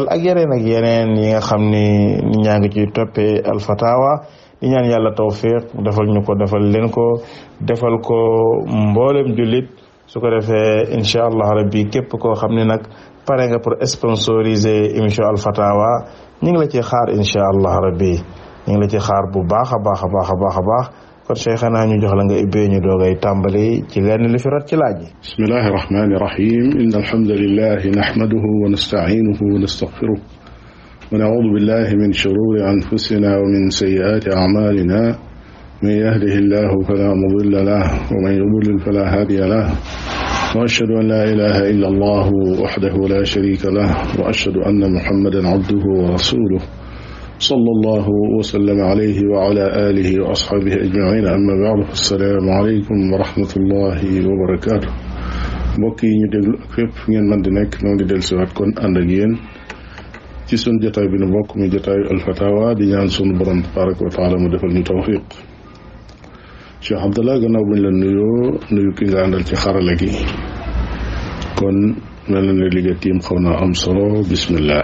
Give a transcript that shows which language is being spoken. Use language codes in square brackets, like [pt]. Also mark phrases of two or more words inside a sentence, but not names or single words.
[wo] ak yeneen yi nga xam ni nit ñaa ngi ciy toppee alfatawa di ñaan yàlla tawfiq defal ñu ko defal leen ko defal ko mboolem jullit su ko defee [ar] إن شاء الله ربي [wo] képp koo xam ne nag pare nga [fr] pour sponsoriser émission [wo] alfatawa ñu ngi la ci xaar [ar] إن شاء الله ربي [wo] ñu ngi la ci xaar bu baax a baax a baax a baax a baax kon cheikhana ñu jox la nga ibbee ñu doogay tàmbali ci lenn li fi rot ci laaj yi. [ar] بسم الله الرحمن الرحيم إن الحمد لله نحمده ونستعينه ونستغفره ونعوذ بالله من شرور أنفسنا ومن سيئات أعمالنا من يهده الله فلا مضل له ومن يضلل فلا هادي lahu وأشهد أن لا إله إلا الله وحده لا شريك له وأشهد أن محمدا عبده ورسوله صلى الله وسلم عليه وعلى آله وأصحابه أجمعين أما بعد السلام عليكم ورحمة الله وبركاته [wo] mbokk yi ñu déglu ak fépp ngeen mën di nekk noo ngi del siwaat kon ànd ak yéen ci sun jotaay bi nu bokk mi jotaayu alfatawa di ñaan sunu borom [ar] تبارك وتعالى [wo] mu defal ñu tawfiq Cheikh Abdallah gannaaw buñ la nuyu ki nga àndal ci xarala gi kon mel na ne liggéey tiim xaw naa am solo bismillah.